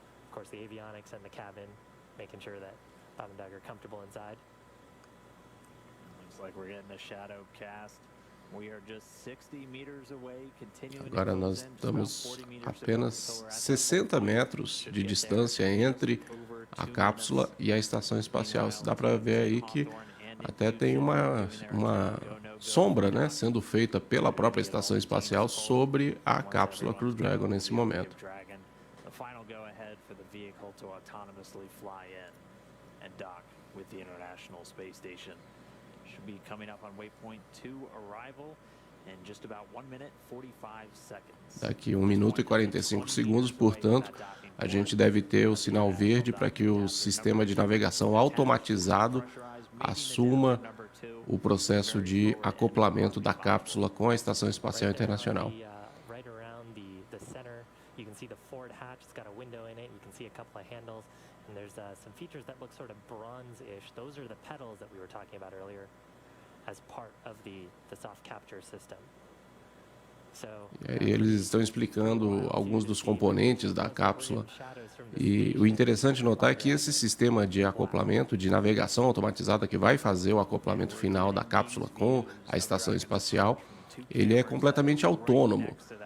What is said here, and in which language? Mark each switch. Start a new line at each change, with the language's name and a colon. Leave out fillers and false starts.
English: Of course, the avionics and the cabin, making sure that Bob and Doug are comfortable inside. Looks like we're getting a shadow cast. We are just 60 meters away, continuing.
Portuguese: Agora nós estamos apenas 60 metros de distância entre a cápsula e a estação espacial. Dá para ver aí que até tem uma sombra, né, sendo feita pela própria estação espacial sobre a cápsula Crew Dragon nesse momento.
English: Final go-ahead for the vehicle to autonomously fly in and dock with the International Space Station. Should be coming up on waypoint 2 arrival in just about 1 minute 45 seconds.
Portuguese: Daqui 1 minuto e 45 segundos, portanto, a gente deve ter o sinal verde para que o sistema de navegação automatizado assuma o processo de acoplamento da cápsula com a Estação Espacial Internacional.
English: You can see the forward hatch, it's got a window in it, you can see a couple of handles, and there's some features that look sort of bronze-ish. Those are the pedals that we were talking about earlier as part of the soft capture system.
Portuguese: E eles estão explicando alguns dos componentes da cápsula. E o interessante notar é que esse sistema de acoplamento, de navegação automatizada que vai fazer o acoplamento final da cápsula com a estação espacial, ele é completamente autônomo.